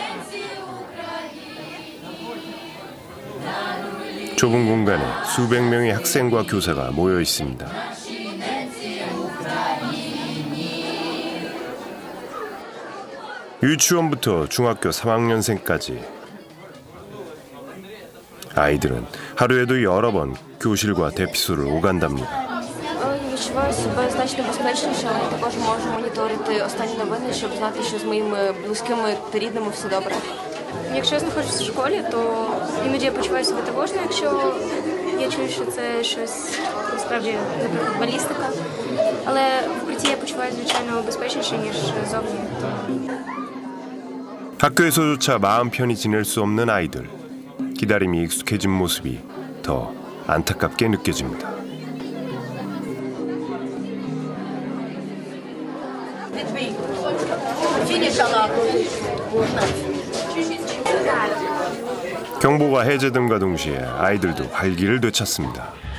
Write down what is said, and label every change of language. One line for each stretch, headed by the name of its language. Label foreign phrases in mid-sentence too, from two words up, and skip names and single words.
Korean: 좁은 공간에 수백 명의 학생과 교사가 모여 있습니다. 유치원부터 중학교 3학년생까지 아이들은 하루에도 여러 번 교실과 대피소를 오간답니다.
Ukrainian: Відчуваю себе значно безпечніше, але також можу моніторити останні новини, щоб знати, що з моїми близькими та рідними все добре. Якщо я знаходжуся в школі, то іноді я почуваю себе тривожно, якщо я чую, що це щось насправді, наприклад, балістика. Але в укритті я почуваю, звичайно, безпечніше, ніж зовні.
Korean: 학교에서조차 마음 편히 지낼 수 없는 아이들. 기다림이 익숙해진 모습이 더 안타깝게 느껴집니다. 경보가 해제됨과 동시에 아이들도 활기를 되찾습니다.